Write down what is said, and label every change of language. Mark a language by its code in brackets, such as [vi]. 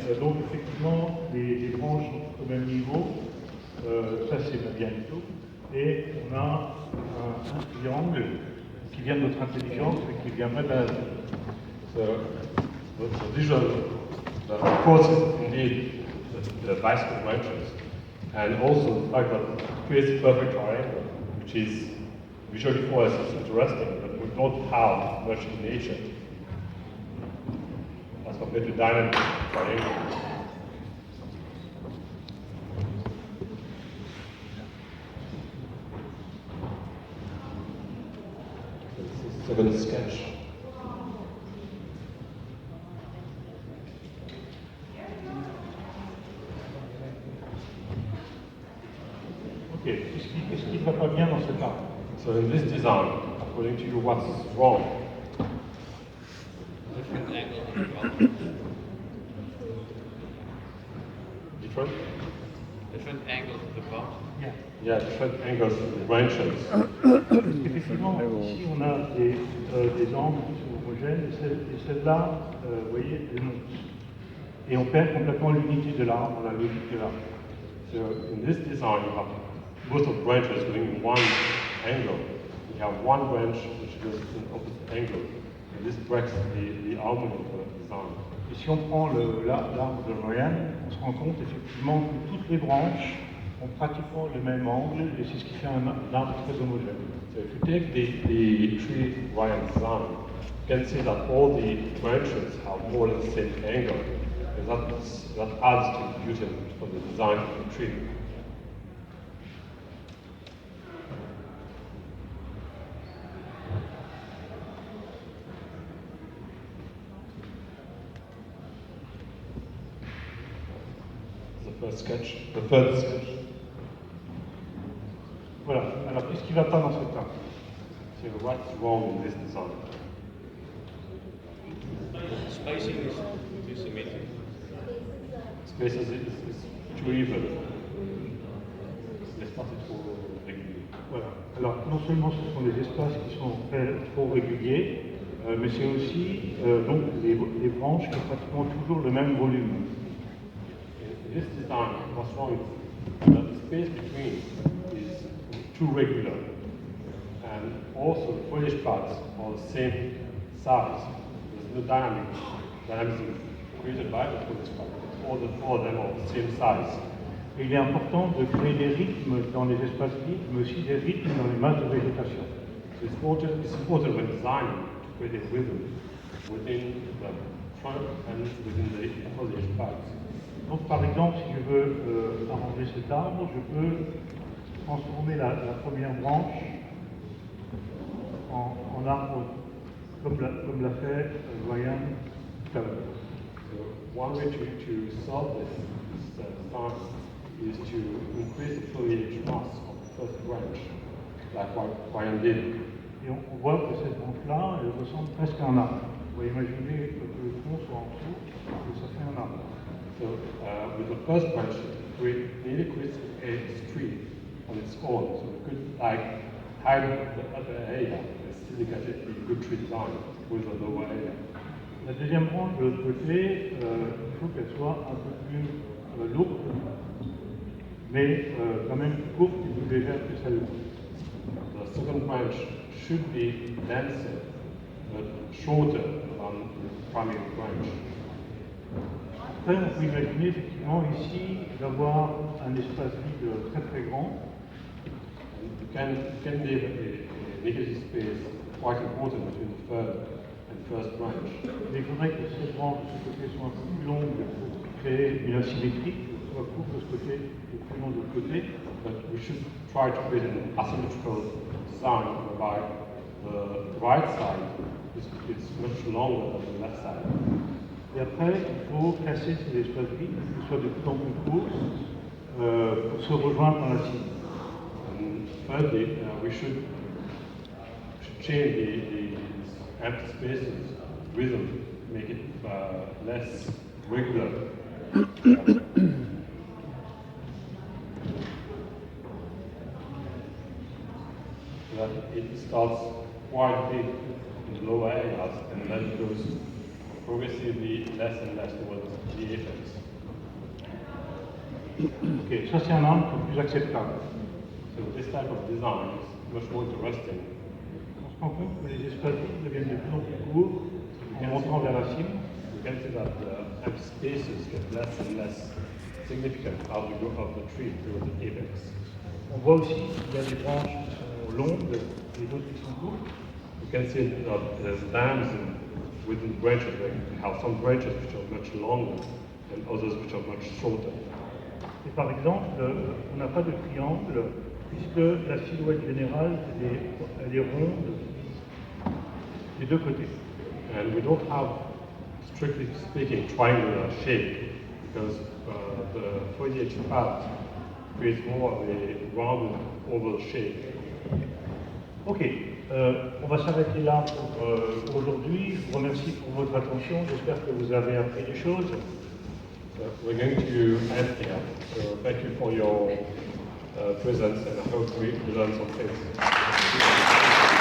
[fr] Donc effectivement, les branches sont au même niveau. Ça c'est bien du tout. Et on a un triangle qui vient de notre intelligence et qui vient pas de la nature. [en] So the visual, of course, is indeed the bicycle branches, and also the fact that it creates a perfect triangle, which is visually for us is interesting, but we don't have much in nature as compared to dynamic triangle. Second sketch. [fr] Ok, qu'est-ce qui ne va pas bien dans cet arbre? [en] So in this design, according to you, what's wrong? Different angles of the bump. Different? Different angles of the bump. Yeah, different angles of the branches. [fr] Effectivement, ici on a des angles qui sont homogènes et celle-là, vous voyez, elles montent. Et on perd complètement l'unité de l'arbre, la logique de l'arbre. [en] So in this design, you have both of branches going in one angle. You have one branch which goes in opposite angle. And this breaks the harmony of the design. [fr] Et si on prend l'arbre de Ryan, on se rend compte effectivement que toutes les branches ont pratiquement le même angle et c'est ce qui fait un arbre très homogène. [en] So if you take the tree Ryan design, you can see that all the branches have more or less the same angle. And that adds to the beauty of the design of the tree. The third sketch. [fr] Voilà. Alors qu'est-ce qui ne va pas dans cet arbre? [en] So what's wrong in this design? Spacing is too symmetric. Spaces is too even. [fr] L'espace est trop régulier. Voilà. Alors non seulement ce sont des espaces qui sont trop réguliers, mais c'est aussi donc les branches qui ont pratiquement toujours le même volume. [en] In this design, what's wrong is that the space between is too regular. And also the foliage parts are the same size. There's no dynamism created by the foliage parts. All of them are the same size. [fr] Et il est important de créer des rythmes dans les espaces libres, mais aussi des rythmes dans les masses de végétation. [en] So it's important when designing to create a rhythm within the trunk and within the foliage parts. [fr] Donc par exemple, si je veux arranger cet arbre, je peux transformer la première branche en arbre comme l'a fait Ryan tout à l'heure. [en] So one way to solve this design is to increase the foliage mass of the first branch, like what Ryan did. [fr] Et on voit que cette branche-là, elle ressemble presque à un arbre. Vous pouvez imaginer que le tronc soit en dessous et ça fait un arbre. [en] So with the first branch, it nearly creates a tree on its own. So we could like hide the upper area and still get a good tree design with the lower area. [fr] La deuxième branche de l'autre côté, il faut qu'elle soit un peu plus lourde, mais quand même plus courte et plus légère que celle-là. [en] The second branch should be denser but shorter than the primary branch. [fr] Après, on peut imaginer effectivement ici d'avoir un espace vide très très grand. [en] You can leave a negative space quite important between the third and first branch. [fr] Mais il faudrait que ces branches de ce côté soient un peu plus longues pour créer une asymétrie, que ce soit court de ce côté et plus long de l'autre côté. [en] but we should try to create an asymmetrical design whereby the right side is much longer than the left side. [fr] Et après, il faut casser ces espaces vides, qu'ils soient de plus en plus courts, pour se rejoindre dans la cible. [en] And thirdly, we should change the empty spaces rhythm, make it less regular. So that it starts quite big in the lower areas and then it goes progressively less and less towards the apex. [fr] Ok, ça c'est un angle plus acceptable. [en] So this type of design is much more interesting. [fr] On se rend compte que les espaces vides deviennent de plus en plus courts en montant vers la cime. [en] You can see that the empty spaces get less and less significant as we go up the tree towards the apex. [fr] On voit aussi qu'il y a des branches qui sont longues et d'autres qui sont courtes. [en] You can see that there's dams within branches where you have some branches which are much longer and others which are much shorter. [fr] Et par exemple, on n'a pas de triangle puisque la silhouette générale elle est ronde des deux côtés. [en] And we don't have, strictly speaking, triangular shape because the foliage part creates more of a rounded oval shape. [fr] Ok, on va s'arrêter là pour aujourd'hui. Je vous remercie pour votre attention. J'espère que vous avez appris des choses. [en] We're going to end here. So thank you for your presence and I hope we learned some things.